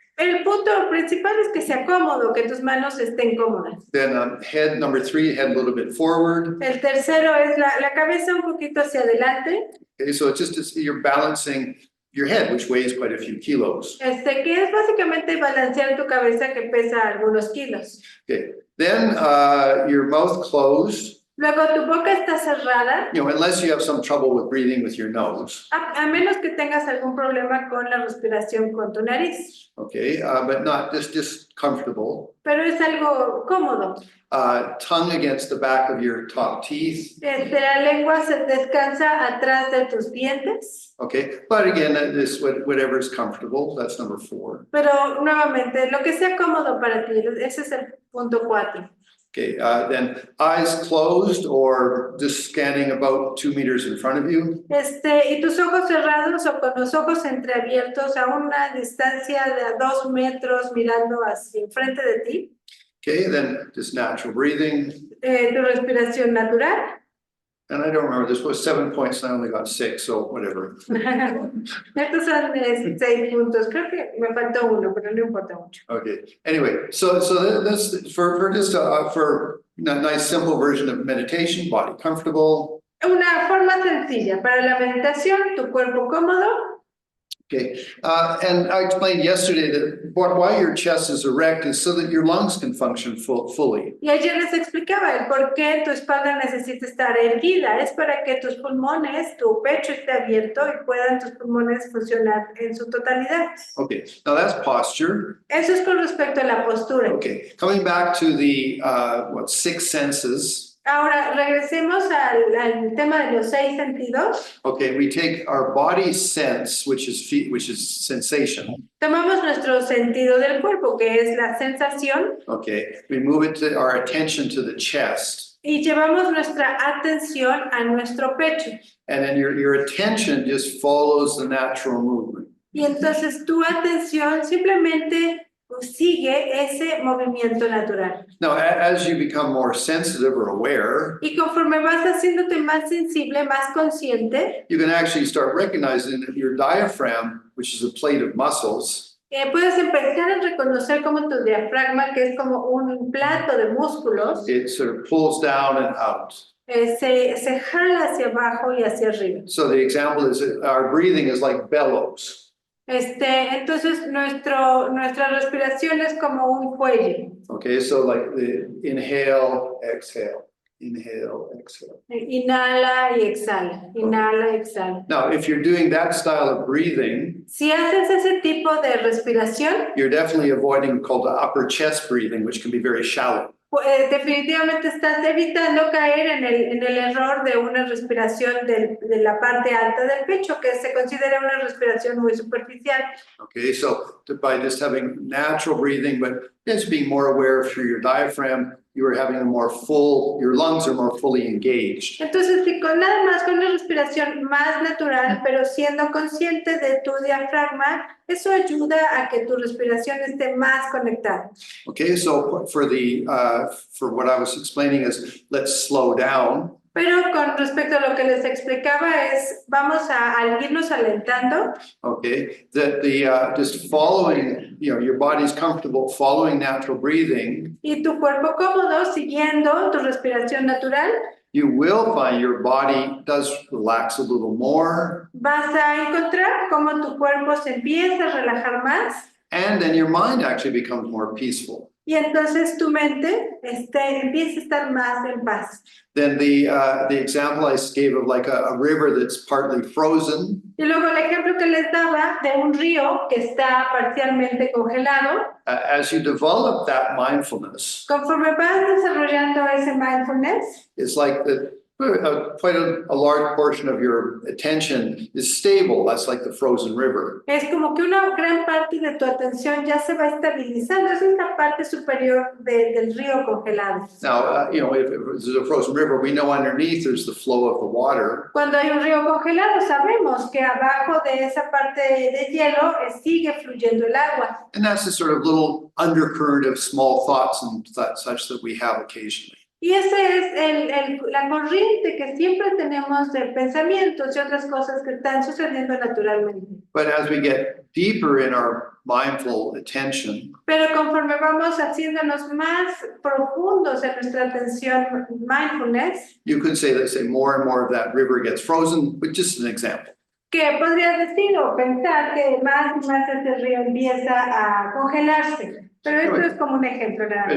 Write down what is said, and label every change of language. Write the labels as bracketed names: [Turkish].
[Spanish] El punto principal es que sea cómodo, que tus manos estén cómodas. [English] Then head number 3, head a little bit forward. [Spanish] El tercero es la cabeza un poquito hacia adelante. [English] Okay, so it's just you're balancing your head, which weighs quite a few kilos. [Spanish] Que es básicamente balancear tu cabeza que pesa algunos kilos. [English] Okay, then your mouth closed. [Spanish] Luego tu boca está cerrada, [English] Unless you have some trouble with breathing with your nose. [Spanish] a menos que tengas algún problema con la respiración con tu nariz. [English] Okay, but not just comfortable. [Spanish] Pero es algo cómodo. [English] Tongue against the back of your top teeth. [Spanish] La lengua se descansa atrás de tus dientes. [English] Okay, but again, this whatever is comfortable. That's number 4. [Spanish] Pero nuevamente, lo que sea cómodo para ti, ese es el punto 4. [English] Okay, then eyes closed or just scanning about 2 meters in front of you. [Spanish] Y tus ojos cerrados o con los ojos entreabiertos a una distancia de 2 metros mirando hacia enfrente de ti. [English] Okay, then just natural breathing. [Spanish] Tu respiración natural. [English] And I don't remember, this was 7 points, and I only got 6, so whatever. [Spanish] Estos son 6 puntos, creo que me faltó uno, pero no importa mucho. [English] Okay, anyway, so that's for just for a nice simple version of meditation, body comfortable. [Spanish] Una forma sencilla para la meditación, tu cuerpo cómodo. [English] Okay, and I explained yesterday that why your chest is erect is so that your lungs can function fully. [Spanish] Y ayer les explicaba el por qué tu espalda necesita estar erguida. Es para que tus pulmones, tu pecho esté abierto y puedan tus pulmones funcionar en su totalidad. [English] Okay, now that's posture. [Spanish] Eso es con respecto a la postura. [English] Okay, coming back to the 6 senses. [Spanish] Ahora, regresemos al tema de los 6 sentidos. [English] Okay, we take our body sense, which is sensation. [Spanish] Tomamos nuestro sentido del cuerpo, que es la sensación, [English] Okay, we move our attention to the chest. [Spanish] y llevamos nuestra atención a nuestro pecho. [English] And then your attention just follows the natural movement. [Spanish] Y entonces tu atención simplemente sigue ese movimiento natural. [English] Now, as you become more sensitive or aware, [Spanish] Y conforme vas haciéndote más sensible, más consciente, [English] you can actually start recognizing that your diaphragm, which is a plate of muscles, [Spanish] puedes empezar a reconocer como tu diafragma, que es como un plato de músculos, [English] it sort of pulls down and out. [Spanish] se jala hacia abajo y hacia arriba. [English] So the example is that our breathing is like bellows. [Spanish] Entonces nuestra respiración es como un cuello. [English] Okay, so like the inhale, exhale, inhale, exhale. [Spanish] Inhala y exhala, inhala y exhala. [English] Now, if you're doing that style of breathing, [Spanish] Si haces ese tipo de respiración, [English] you're definitely avoiding called the upper chest breathing, which can be very shallow. [Spanish] definitivamente estás evitando caer en el error de una respiración de la parte alta del pecho, que se considera una respiración muy superficial. [English] Okay, so by just having natural breathing, but just being more aware through your diaphragm, you are having your lungs are more fully engaged. [Spanish] Entonces, si con nada más, con una respiración más natural, pero siendo consciente de tu diafragma, eso ayuda a que tu respiración esté más conectada. [English] Okay, so for what I was explaining is let's slow down. [Spanish] Pero con respecto a lo que les explicaba vamos a irnos alentando. [English] Okay, that just following, your body's comfortable following natural breathing. [Spanish] Y tu cuerpo cómodo siguiendo tu respiración natural. [English] You will find your body does relax a little more. [Spanish] Vas a encontrar cómo tu cuerpo se empieza a relajar más. [English] And then your mind actually becomes more peaceful. [Spanish] y entonces tu mente empieza a estar más en paz. [English] Then the example I gave of like a river that's partly frozen, [Spanish] Y luego el ejemplo que les daba de un río que está parcialmente congelado, [English] as you develop that mindfulness, [Spanish] conforme vas desarrollando ese mindfulness, [English] it's like quite a large portion of your attention is stable. That's like the frozen river. [Spanish] es como que una gran parte de tu atención ya se va estabilizando. Esa es la parte superior del río congelado. [English] Now, if there's a frozen river, we know underneath there's the flow of the water. [Spanish] Cuando hay un río congelado, sabemos que abajo de esa parte de hielo sigue fluyendo el agua. [English] And that's the sort of little undercurrent of small thoughts and such that we have occasionally. [Spanish] Y esa es la corriente que siempre tenemos de pensamientos y otras cosas que están sucediendo naturalmente. [English] But as we get deeper in our mindful attention, [Spanish] Pero conforme vamos haciéndonos más profundos en nuestra atención mindfulness, [English] you could say that more and more of that river gets frozen, but just an example. [Spanish] que podrías decir o pensar que más y más este río empieza a congelarse. Pero esto es como un ejemplo nada más.